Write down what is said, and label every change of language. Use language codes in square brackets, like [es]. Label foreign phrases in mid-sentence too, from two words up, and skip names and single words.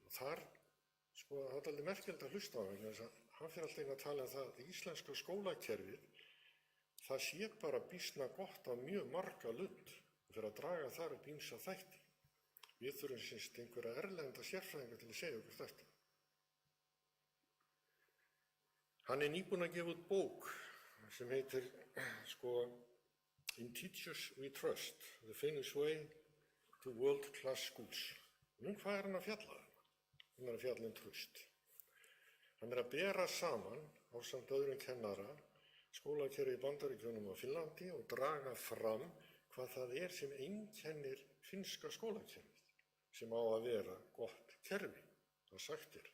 [is] Og þar, það er alveg merkilegt að hlusta á hann, þess að hann fyrir alltaf að tala það að íslenska skólakerfið, það sé bara býsna gott á mjög marga lund og fyrir að draga þar upp ýmsa þætti. Við þurfum einhverja erlenda sérfræðinga til að segja okkur þetta. Hann er nýbúinn að gefa út bók sem heitir In Teachers We Trust, The Finnish Way to World Class Schools. Nú hvað er hann að fjalla? Hann er að fjalla traust. Hann er að bera saman ásamt öðrum kennara skólakerfi í Bandaríkjunum og Finnlandi og draga fram hvað það er sem einkennir finnska skólakerfið sem á að vera gott kerfi, það sagt er.